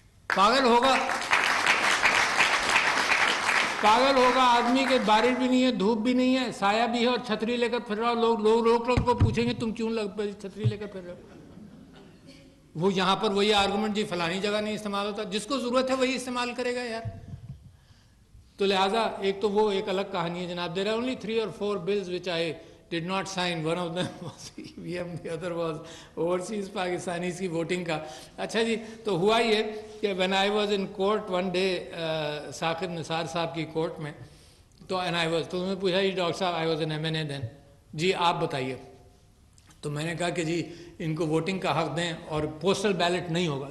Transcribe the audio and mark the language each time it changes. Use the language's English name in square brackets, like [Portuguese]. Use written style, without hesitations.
[Urdu] پاگل ہوگا آدمی کے بارش بھی نہیں ہے, دھوپ بھی نہیں ہے, سایہ بھی ہے اور چھتری لے کر پھر رہا. لوگ کو پوچھیں گے تم کیوں چھتری لے کر پھر رہے ہو. وہ یہاں پر وہی آرگومنٹ, جی فلانی جگہ نہیں استعمال ہوتا. جس کو ضرورت ہے وہی استعمال کرے گا یار. تو لہٰذا ایک تو وہ ایک الگ کہانی ہے جناب. [English] There are only 3 or 4 bills which I did not sign. One of them was EVM, the other was overseas Pakistanis [Urdu] کی ووٹنگ کا. اچھا جی, تو ہوا یہ کہ [English] when I was in court one day, [Urdu] Saqib Nisar صاحب کی کورٹ میں, تو تو میں پوچھا جی ڈاکٹر صاحب, [English] I was an MNA then, [Urdu] جی آپ بتائیے. تو میں نے کہا کہ جی ان کو ووٹنگ کا حق دیں اور پوسٹل بیلٹ نہیں ہوگا.